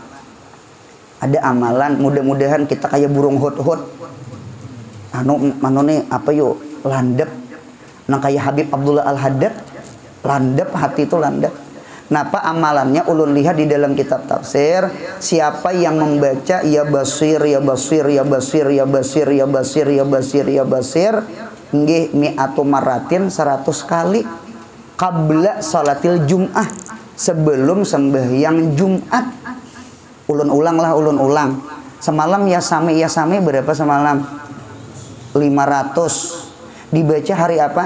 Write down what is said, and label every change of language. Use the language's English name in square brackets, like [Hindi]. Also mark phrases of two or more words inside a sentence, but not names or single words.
[Banjar] Ada amalan, mudah-mudahan kita kayak burung hut-hut. Anu nih apa yuk? Landep. Nah kayak Habib Abdullah Al-Haddad, landep hati itu landep. Nah, apa amalannya ulun lihat di dalam kitab tafsir, siapa yang membaca [Arabic] ya basir ya basir [Banjar] ya basir ya basir ya basir ya basir ya basir nggih [Arabic] mi'atu maratin [Banjar] 100 kali [Arabic] qabla salatil jum'ah, [Banjar] sebelum sembahyang Jumat. Ulun ulang. Semalam [Arabic] ya sami [Banjar] berapa semalam? 500. Dibaca hari apa?